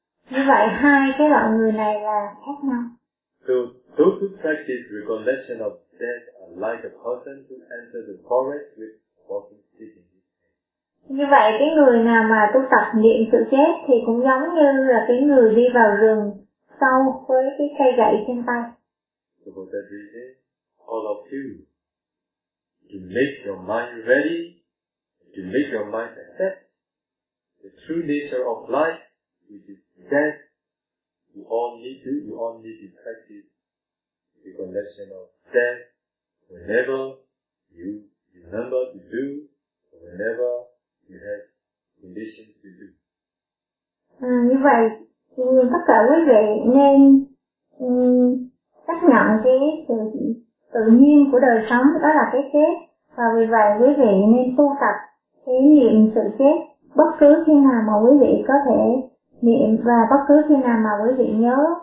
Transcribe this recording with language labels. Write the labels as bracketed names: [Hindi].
[Vietnamese] Như vậy hai cái loại người này là khác nhau. [English] Those who practice recollection of death are like a person who enters the forest with walking stick in his hand. [Vietnamese] Như vậy, cái người nào mà tu tập niệm sự chết thì cũng giống như là cái người đi vào rừng sâu với cái cây gậy trên tay. [English] So for that reason, all of you, to make your mind ready, to make your mind accept the true nature of life, which is death, you all need to practice. The collection of death, whenever you remember to do, whenever you have condition to do. [Vietnamese] Như vậy, tất cả quý vị nên chấp nhận cái sự tự nhiên của đời sống, đó là cái chết. Và vì vậy, quý vị nên tu tập cái niệm sự chết bất cứ khi nào mà quý vị có thể niệm và bất cứ khi nào mà quý vị nhớ.